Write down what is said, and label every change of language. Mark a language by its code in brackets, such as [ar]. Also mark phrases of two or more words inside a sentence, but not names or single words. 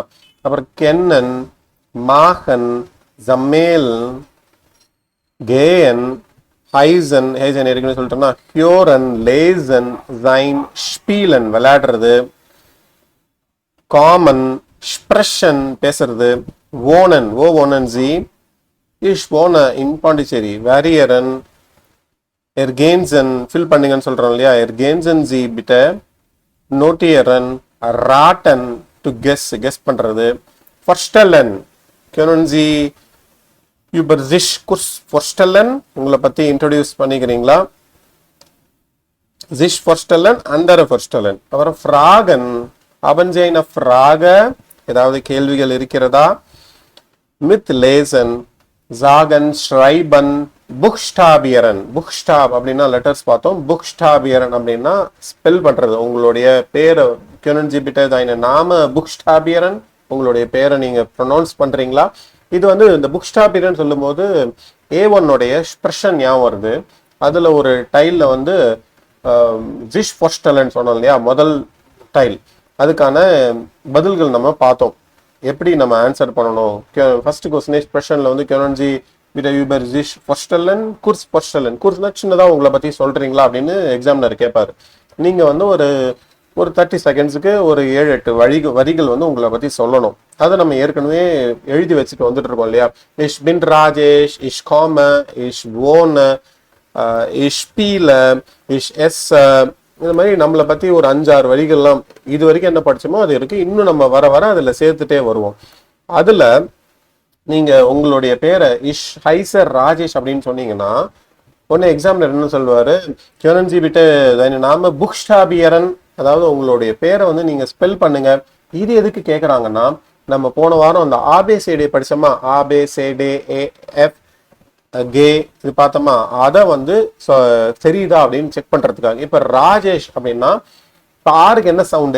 [de] அப்புறம் kennen, machen, sammeln, gehen, heißen [ta] ஏற்கனவே சொல்லிட்டோம்னா, [de] hören, lesen, sein, spielen விளையாடுறது, kommen, sprechen பேசுறது, wohnen, wohnen Sie, ich wohne in Pondicherry, variieren, ergänzen [ta] ஃபில் பண்ணுங்கன்னு சொல்றோம் இல்லையா? [de] ergänzen Sie bitte, notieren, raten [en] to guess [de] பண்றது, vorstellen, können Sie über sich kurz vorstellen? [ta] உங்களை பத்தி இன்ட்ரோடியூஸ் பண்ணிக்கிறீங்களா? [de] sich vorstellen, andere vorstellen. அப்புறம் fragen, haben Sie eine Frage? [ta] ஏதாவது கேள்விகள் இருக்கிறதா? [de] mit lesen, sagen, schreiben, buchstabieren. [ta] buchstab அப்படின்னா லெட்டர்ஸ் பார்த்தோம். buchstabieren அப்படின்னா ஸ்பெல் பண்றது. உங்களுடைய பேரை [de] können Sie bitte deine Name buchstabieren? [ta] உங்களுடைய பேரை நீங்க ப்ரொனவுன்ஸ் பண்றீங்களா? இது இந்த buchstabieren சொல்லும் போது A1 உடைய எக்ஸ்பிரஷன் ஞாபகம் வருது. அதுல ஒரு டைல்ல [de] sich vorstellen [ta] சொன்னோம் இல்லையா? முதல் டைல். அதுக்கான பதில்கள் நம்ம பார்த்தோம். எப்படி நம்ம ஆன்சர் பண்ணணும்? [en] first question expression [de] können Sie bitte über sich vorstellen, kurz vorstellen. [ta] குர்ஸ்னா சின்னதா உங்களை பத்தி சொல்றீங்களா அப்படின்னு எக்ஸாமினர் கேட்பாரு. நீங்க ஒரு 30 செகண்ட்ஸுக்கு ஒரு 7-8 வரிகள் உங்களை பத்தி சொல்லணும். அதை நம்ம ஏற்கனவே எழுதி வச்சுட்டு வந்துட்டு இருக்கோம் இல்லையா? [de] ich bin ராஜேஷ், ich komme, ich wohne, ich spiele, ich esse. [ta] இந்த மாதிரி நம்மளை பத்தி ஒரு 5-6 வரிகள்லாம் இது வரைக்கும் என்ன படிச்சோமோ அது இருக்கு. இன்னும் நம்ம வர அதுல சேர்த்துட்டே வருவோம். அதுல நீங்க உங்களுடைய பேரை [de] ich heiße [ta] ராஜேஷ் அப்படின்னு சொன்னீங்கன்னா உடனே எக்ஸாம்ல என்ன சொல்லுவாரு? [de] können Sie bitte deine Name buchstabieren? [ta] அதாவது உங்களுடைய பேரை நீங்க ஸ்பெல் பண்ணுங்க. இது எதுக்கு கேட்குறாங்கன்னா, நம்ம போன வாரம் அந்த ஆபேசேடே படிச்சோமா, ஆபேசேடே ஏஎஃப் கே இது பார்த்தோமா, அதை தெரியுதா அப்படின்னு செக் பண்றதுக்காக. இப்ப ராஜேஷ் அப்படின்னா இப்ப ஆருக்கு என்ன சவுண்டு?